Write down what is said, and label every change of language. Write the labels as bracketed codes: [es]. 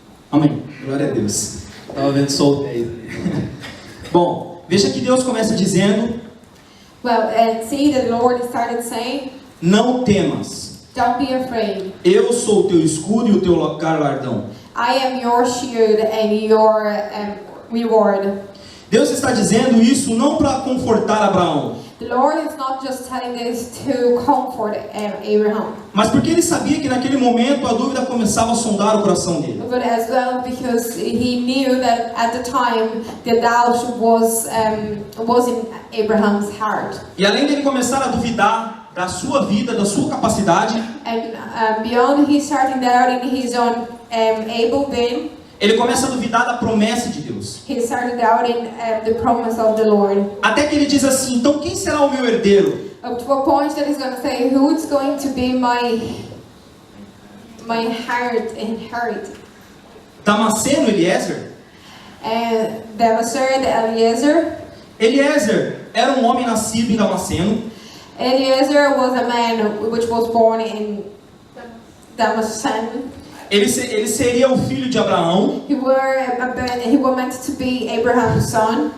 [pt] Amém. Glória a Deus. Estava vendo solteiro. Bom, veja que Deus começa dizendo: [en] Well, and see that the Lord started saying, [pt] Não temas. [en] Don't be afraid. [pt] Eu sou o teu escudo e o teu galardão. [en] I am your shield and your reward. [pt] Deus está dizendo isso não para confortar Abraão, [en] The Lord is not just telling this to comfort Abraham, [pt] mas porque ele sabia que naquele momento a dúvida começava a sondar o coração dele. [en] but as well because he knew that at the time the doubt was in Abraham's heart. [pt] E além dele começar a duvidar da sua vida, da sua capacidade, [en] And beyond he starting doubting his own able being, [pt] ele começa a duvidar da promessa de Deus. [en] he started doubting the promise of the Lord. [pt] Até que ele diz assim: então quem será o meu herdeiro? [en] Up to a point that he's going to say, who's going to be my inherit? [pt] Damasceno, Eliezer? [en] And Damasceno, Eliezer. [pt] Eliezer era um homem nascido em Damasceno. [en] Eliezer was a man which was born in Damasceno. [pt] Ele seria o filho de Abraão. [en] He were meant to be Abraham's son.